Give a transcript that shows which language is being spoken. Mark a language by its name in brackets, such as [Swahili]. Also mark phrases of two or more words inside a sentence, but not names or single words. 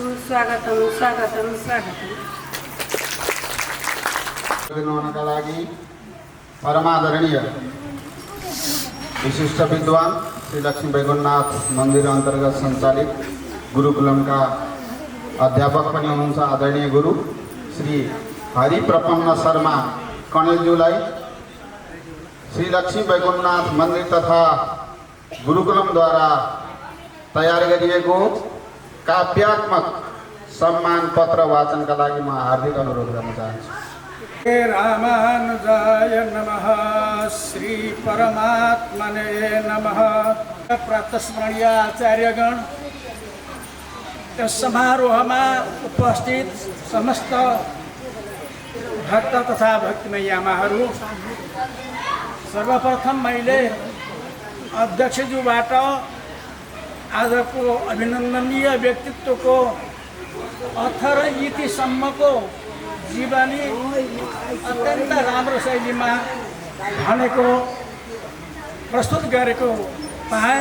[Nepali] स्वागतम स्वागतम स्वागतम। दिनुका लागि परमादरणीय विशिष्ट विद्वान श्री लक्ष्मी बैकुण्ठनाथ मन्दिर अन्तर्गत सञ्चालित गुरुकुलमका अध्यापक पनि हुनुहुन्छ आदरणीय गुरु श्री हरिप्रपन्न शर्मा कणेलज्यूलाई श्री लक्ष्मी बैकुण्ठनाथ मन्दिर तथा गुरुकुलमद्वारा तयार गरिएको काव्यात्मक सम्मान पत्र वाचनका लागि म हार्दिक अनुरोध गर्न चाहन्छु। [Sanskrit] रामानुजाय नमः। श्री परमात्मने नमः। [Nepali] प्रातस्मरणीय आचार्यगण, यस समारोहमा उपस्थित समस्त भक्त तथा भक्तिमय्यामाहरू, सर्वप्रथम मैले अध्यक्षज्यूबाट आजको अभिनन्दनीय व्यक्तित्वको अथर इतिसम्मको जीवनी अत्यन्त राम्रो शैलीमा भनेको प्रस्तुत गरेको पाएँ।